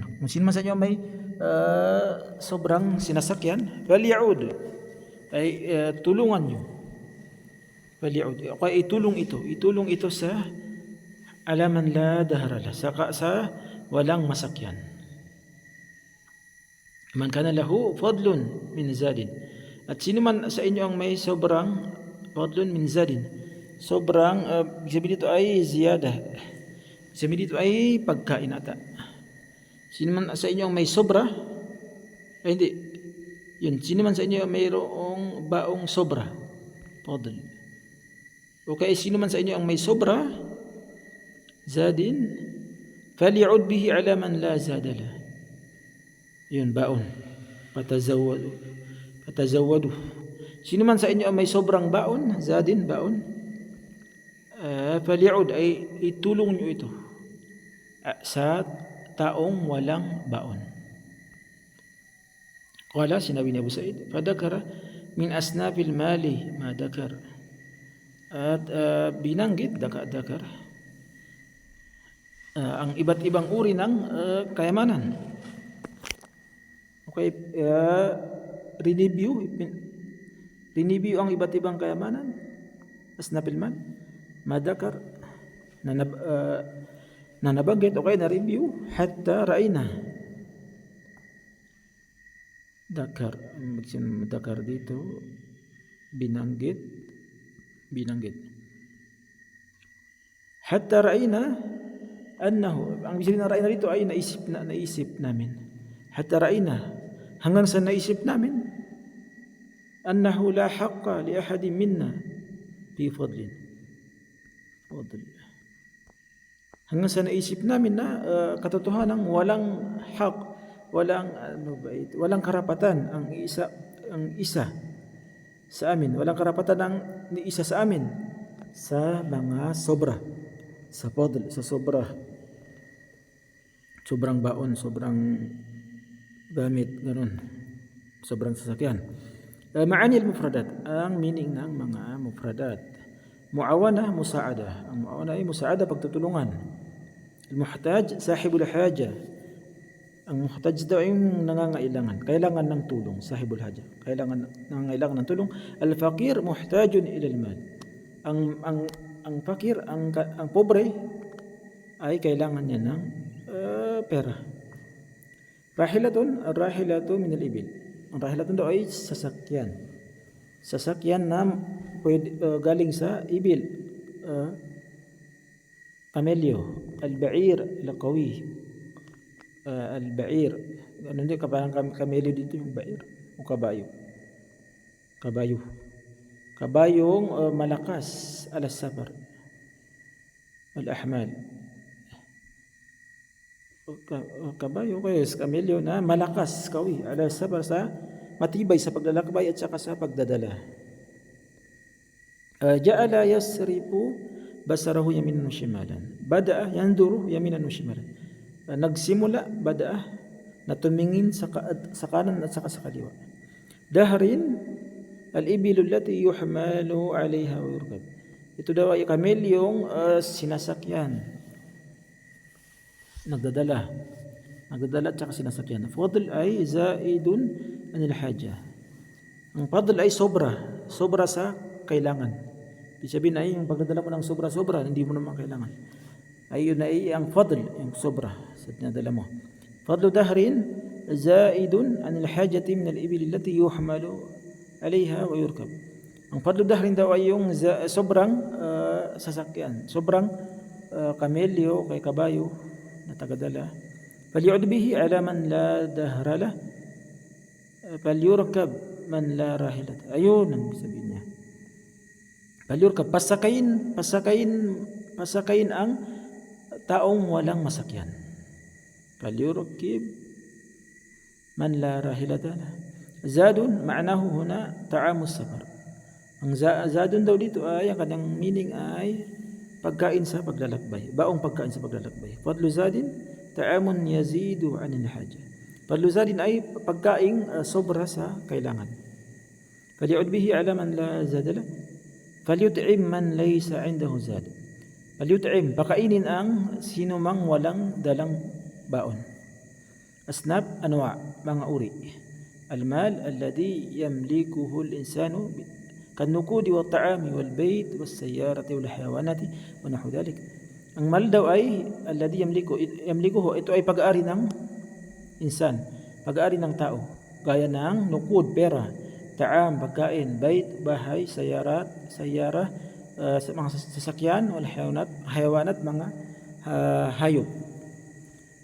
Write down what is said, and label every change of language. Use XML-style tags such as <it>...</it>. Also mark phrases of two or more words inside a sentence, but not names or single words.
<tl>Kung sino man sa inyo may sobrang sinasakyan, faly'ud, ay tulungan nyo. Faly'ud, okay, itulong ito sa</tl> <ar>على من لا ظهر له,</ar> <tl>sa walang masakyan.</tl> <ar>من كان له فضل من زاد,</ar> <tl>at sino man sa inyo ang may sobrang</tl> <ar>فضل من زاد,</ar> <tl>sobrang sabi dito ay ziyada, sabi dito ay pagkain ata. Sino man sa inyo ang may sobra, ay hindi, yun, sino man sa inyo ang mayroong baong sobra, fadl. O kaya sino man sa inyo ang may sobra,</tl> <ar>زاد فليعد به على من لا زاد له.</ar> <tl>Yun, baon. Patazawwadu. Patazawwadu. Sino man sa inyo ang may sobrang baon, zadin, baon, faly'ud ay itulong nyo ito sa taong walang baon.</tl> <ar>قال,</ar> <tl>sinabi ni Abu Sa'id,</tl> <ar>فذكر من أصناف المال ما ذكر.</ar> <tl>At binanggit, dakar, ang iba't ibang uri ng kayamanan. Okay, review ang iba't ibang kayamanan.</tl> <ar>أصناف المال ما ذكر,</ar> <tl>na nabanggit, okay, na review,</tl> <ar>حتى رأينا.</ar> <tl>Dakar, dakar dito, binanggit.</tl> <ar>حتى رأينا أنه,</ar> <tl>ang ibig sabihin ng ra'ina dito ay naisip namin.</tl> <ar>حتى رأينا,</ar> <tl>hanggang sa naisip namin,</tl> <ar>أنه لا حق لأحد منا في فضل.</ar> <tl>Hanggang sa naisip namin na katotohanan walang haq, walang karapatan ang isa sa amin, walang karapatan ang isa sa amin sa mga sobra, sa fadl, sa sobrang baon, sobrang gamit, ganun, sobrang sasakyan.</tl> <ar>معاني المفردات,</ar> <tl>ang meaning ng mga mufradat.</tl> <ar>معاونة مساعدة.</ar> <tl>Ang muawana ay musa'ada, pagtutulungan.</tl> <ar>المحتاج صاحب الحاجة.</ar> <tl>Ang muhtaj daw ay yung nangangailangan, kailangan ng tulong,</tl> <ar>صاحب الحاجة,</ar> <tl>nangangailangan ng tulong.</tl> <ar>الفقير محتاج إلى المال.</ar> <tl>Ang fakir, ang pobre ay kailangan niya ng pera.</tl> <ar>راحلة الراحلة من الإبل.</ar> <tl>Ang rahilatun daw ay sasakyan. Sasakyan na galing sa ibil. Kamelyo,</tl> <ar>البعير القوي. البعير,</ar> <tl>ano din, parang kamelyo dito yung ba'ir o kabayo. Kabayong malakas,</tl> <ar>على السفر الأحمال.</ar> <tl>Kabayo, kamelyo na malakas,</tl> <ar>قوي على السفر,</ar> <tl>sa matibay sa paglalakbay at saka sa pagdadala.</tl> <ar>جعل يصرف بصره يمينا وشمالا. بدأ ينظر يمينا وشمالا.</ar> <tl>Nagsimula, bada'a, na tumingin sa kanan at saka sa kaliwa.</tl> <ar>ظهر الإبل التي يحمل عليها ويركب.</ar> <tl>Ito daw ay kamelyong sinasakyan, nagdadala at saka sinasakyan.</tl> <ar>فضل ay زائد عن الحاجة.</ar> <tl>Ang fadl ay sobra sa kailangan. Ibig sabihin ay yung pagdadala mo ng sobra, hindi mo naman kailangan. Ayun ay ang fadl, yung sobra sa dinadala mo.</tl> <ar>فضل ظهر زائد عن الحاجة من الإبل التي يحمل عليها ويركب.</ar> <tl>Ang</tl> <ar>فضل ظهر</ar> <tl>daw ay yung sobrang sasakyan, sobrang kamelyo, kay kabayo na tagadala.</tl> <ar>فليعد به على من لا ظهر له فليركب من لا راحلة.</ar> <tl>Ayun ang sabihin niya. Falyurkab, pasakayin ang taong walang masakyan.</tl> <ar>فليركب من لا راحلة له. زاد معناه هنا طعام السفر.</ar> <tl>Ang zadun daw dito ay, ang kanyang meaning ay pagkain sa paglalakbay, baong pagkain sa paglalakbay.</tl> <ar>فضل زاد طعام يزيد عن الحاجة. فضل زاد</ar> <tl>ay pagkain sobra sa kailangan.</tl> <ar>فليعد به على من لا زاد له فليطعم من ليس عنده زاد. فليطعم,</ar> <tl>pakainin ang sino mang walang dalang baon.</tl> <ar>أصناب أنواع,</ar> <tl>mga uri.</tl> <ar>المال الذي يملكه الإنسان كالنقود والطعام والبيت والسيارات والحيوانات ونحو ذلك.</ar> <tl>Ang mal daw ay</tl> <ar>الذي يملكه,</ar> <tl>ito ay pag-aari ng insan, pag-aari ng tao, gaya ng nukud, pera, ta'am, pagkain, bayt, bahay, sayyara, mga sasakyan,</tl> <ar>والحيوانات,</ar> <tl>mga hayop.</tl>